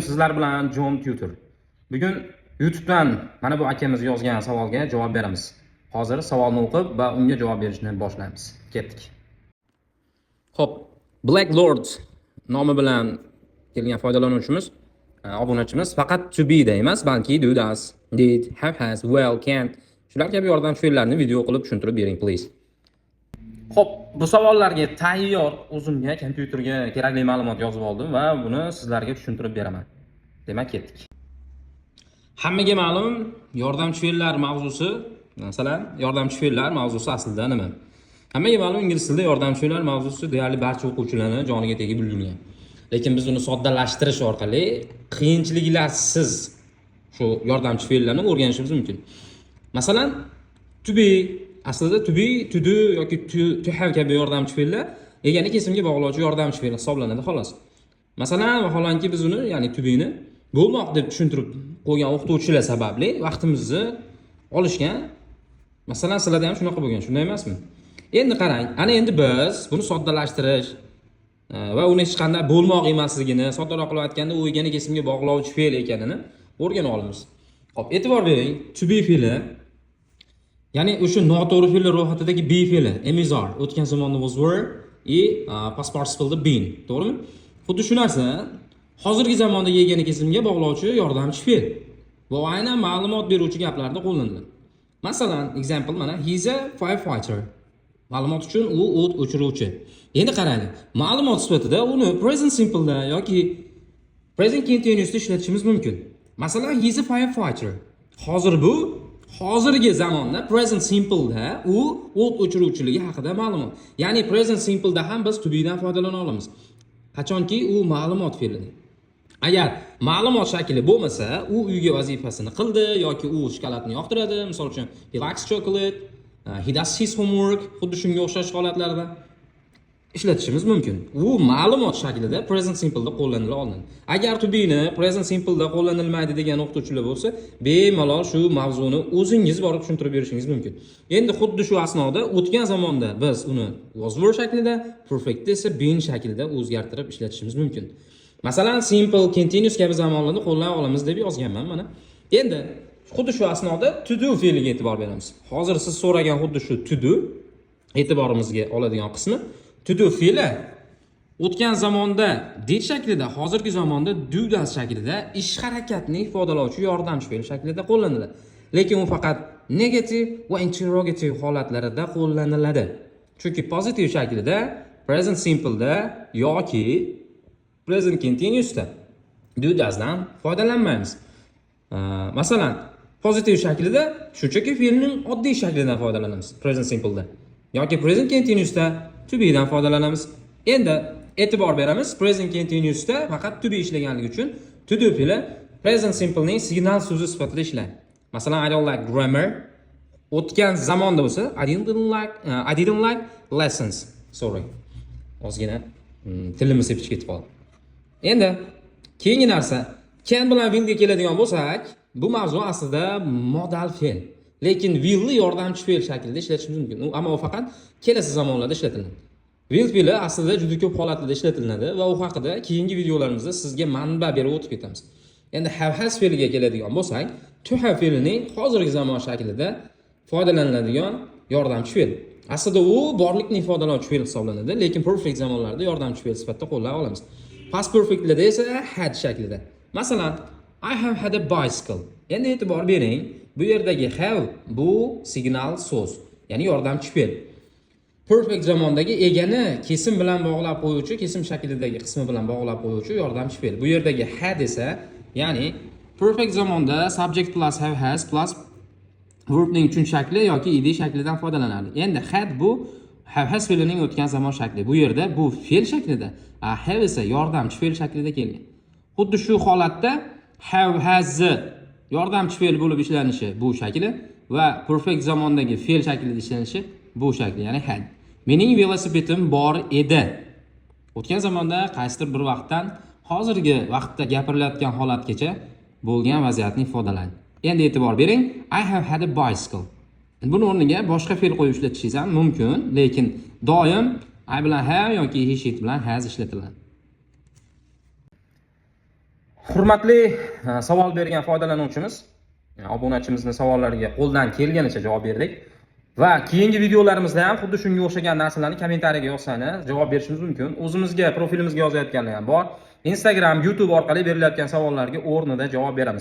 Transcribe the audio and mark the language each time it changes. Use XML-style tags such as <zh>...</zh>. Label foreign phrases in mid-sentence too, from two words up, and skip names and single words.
<uz>Sizlar bilan Jon Tutor. Bugun YouTube'dan mana bu akamiz yozgan savolga javob beramiz. Hozir savolni o'qib va unga javob berishni boshlaymiz. Ketdik. Xo'p, Black Lord nomi bilan kelgan foydalanuvchimiz, obunachimiz faqat</uz> <en>to be</en> <uz>da emas, balki</uz> <en>do, does, did, have, has, well, can</en> <uz>shular kabi yordamchi fe'llarni video qilib tushuntirib bering, please. Xo'p, bu savollarga tayyor o'zimga kompyuterga kerakli ma'lumot yozib oldim va buni sizlarga tushuntirib beraman. Demak, ketdik. Hammaga ma'lum, yordamchi fe'llar mavzusi, masalan, yordamchi fe'llar mavzusi aslida nima? Hammaga ma'lum, ingliz tilida yordamchi fe'llar mavzusi deyarli barcha o'quvchilarning joniga tegib ulgurgan. Lekin biz uni soddalashtirish orqali qiyinchiliklarsiz shu yordamchi fe'llarni o'rganishimiz mumkin. Masalan,</uz> <en>to be</en> <uz>aslida</uz> <en>to be, to do</en> <uz>yoki</uz> <en>to have</en> <uz>kabi yordamchi fe'llar egani kesimga bog'lovchi yordamchi fe'l hisoblanadi xolos. Masalan, vaholanki biz uni, ya'ni</uz> <en>to be</en> <uz>ni bo'lmoq deb tushuntirib qo'ygan o'qituvchilar sababli vaqtimizni olishgan. Masalan, sizlarda ham shunaqa bo'lgan, shunday emasmi? Endi qarang, ana endi biz buni soddalashtirish va uni hech qanday bo'lmoq emasligini, soddaroq qilib aytganda, u egani kesimga bog'lovchi fe'l ekanini o'rganib olamiz. Xo'p, e'tibor bering,</uz> <en>to be</en> <uz>fe'li ya'ni o'sha noto'g'ri fe'llar ro'yxatidagi be fe'li, emizar, o'tgan zamonda</uz> <en>was were past participle been,</en> <uz>to'g'rimi? Xuddi shu narsa hozirgi zamonda yegani kesimga bog'lovchi yordamchi fe'l. Bu aynan ma'lumot beruvchi gaplarda qo'llaniladi. Masalan, example mana</uz> <en>he's a firefighter.</en> <uz>Ma'lumot uchun u o't o'chiruvchi. Endi qarang, ma'lumot sifatida uni</uz> <en>present simple</en> <uz>da yoki</uz> <en>present continuous</en> <uz>da ishlatishimiz mumkin. Masalan,</uz> <en>he's a firefighter.</en> <uz>Hozir bu hozirgi zamonda</uz> <en>present simple</en> <uz>da u o't o'chiruvchiligi haqida ma'lumot. Ya'ni</uz> <en>present simple</en> <uz>da ham biz</uz> <en>to be</en> <uz>dan foydalana olamiz. Qachonki u ma'lumot fe'lidir. Agar ma'lumot shakli bo'lmasa, u uyga vazifasini qildi yoki u shokoladni yoqtiradi, misol uchun</uz> <en>he likes chocolate, he does his homework,</en> <uz>xuddi shunga o'xshash holatlarda ishlatishimiz mumkin. U ma'lumot shaklida</uz> <en>present simple</en> <uz>da qo'llanila oladi. Agar</uz> <en>to be</en> <uz>ni</uz> <en>present simple</en> <uz>da qo'llanilmaydi degan o'qituvchilar bo'lsa, bemalol shu mavzuni o'zingiz borib tushuntirib berishingiz mumkin. Endi xuddi shu asnoda o'tgan zamonda biz uni</uz> <en>was were</en> <uz>shaklida, perfect esa been shaklida o'zgartirib ishlatishimiz mumkin. Masalan,</uz> <en>simple continuous</en> <uz>kabi zamonlarda qo'llana olamiz deb yozganman mana. Endi xuddi shu asnoda</uz> <en>to do</en> <uz>fe'liga e'tibor beramiz. Hozir siz so'ragan xuddi shu</uz> <en>to do</en> <uz>e'tiborimizga oladigan qismi</uz> <en>to do</en> <uz>fe'li o'tgan zamonda did shaklida, hozirgi zamonda</uz> <en>do does</en> <uz>shaklida ish harakatni ifodalovchi yordamchi fe'l shaklida qo'llaniladi. Lekin u faqat negative va interrogative holatlarida qo'llaniladi. Chunki positive shaklida,</uz> <en>present simple</en> <uz>da yoki</uz> <en>present continuous</en> <uz>da</uz> <en>do does</en> <uz>dan foydalanmaymiz. Masalan, positive shaklida shunchaki fe'lning oddiy shaklidan foydalanamiz,</uz> <en>present simple</en> <uz>da. Yoki</uz> <en>present continuous</en> <uz>da</uz> <en>to be</en> <uz>dan foydalanamiz. Endi e'tibor beramiz,</uz> <en>present continuous</en> <uz>da faqat</uz> <en>to be</en> <uz>ishlaganligi uchun</uz> <en>to do</en> <uz>fe'li</uz> <en>present simple</en> <uz>ning signal so'zi sifatida ishlaydi. Masalan,</uz> <en>I don't like grammar.</en> <uz>O'tgan zamonda bo'lsa</uz> <en>I didn't like lessons. Sorry.</en> <uz>Ozgina tilimiz sepishga ketib qoldi. Endi keyingi narsa can bilan will ga keladigan bo'lsak, bu mavzu aslida modal fe'l. Lekin will ni yordamchi fe'l shaklida ishlatishimiz mumkin. Ammo u faqat kelasi zamonlarda ishlatiladi. Will fe'li aslida juda ko'p holatlarda ishlatiladi va u haqida keyingi videolarimizda sizga manba berib o'tib ketamiz. Endi</uz> <en>have has</en> <uz>fe'liga keladigan bo'lsak,</uz> <en>to have</en> <uz>fe'lining hozirgi zamon shaklida foydalaniladigan yordamchi fe'l. Aslida u borlikni ifodalovchi fe'l hisoblanadi, lekin perfect zamonlarda yordamchi fe'l sifatida qo'llana olamiz.</uz> <en>Past perfectlarda</en> <uz>esa had shaklida. Masalan,</uz> <en>I have had a bicycle.</en> <uz>Endi e'tibor bering, bu yerdagi have bu signal so'z, ya'ni yordamchi fe'l. Perfect zamondagi egani kesim bilan bog'lab qo'yuvchi, kesim shaklidagi qismi bilan bog'lab qo'yuvchi yordamchi fe'l. Bu yerdagi had esa, ya'ni perfect zamonda</uz> <en>subject plus have has plus verbning</en> <uz>uchinchi shakli yoki id shaklidan foydalanadi. Endi had bu</uz> <en>have has</en> <uz>fe'lining o'tgan zamon shakli. Bu yerda bu fe'l shaklida, have esa yordamchi fe'l shaklida kelgan. Xuddi shu holatda</uz> <en>have has</en> <uz>yordamchi fe'l bo'lib ishlanishi bu shakli va perfect zamondagi fe'l shaklida ishlanishi bu shakli, ya'ni had. Mening velosipedim bor edi. O'tgan zamonda qaysidir bir vaqtdan hozirgi vaqtda gapirilayotgan holatgacha bo'lgan vaziyatni ifodalaydi. Endi e'tibor bering,</uz> <en>I have had a bicycle.</en> <uz>Buni o'rniga boshqa fe'l qo'yib ishlatishingiz ham mumkin, lekin doim I bilan have yoki</uz> <en>he she</en> <uz>bilan has ishlatiladi. Hurmatli savol bergan foydalanuvchimiz, obunachimizning savollariga qo'ldan kelganicha javob berdik. Va keyingi videolarimizda ham xuddi shunga o'xshagan narsalarni kommentariyaga yozsangiz javob berishimiz mumkin. O'zimizga profilimizga yozayotganlar ham bor. Instagram, YouTube orqali berilayotgan savollarga o'rnida javob beramiz.</uz>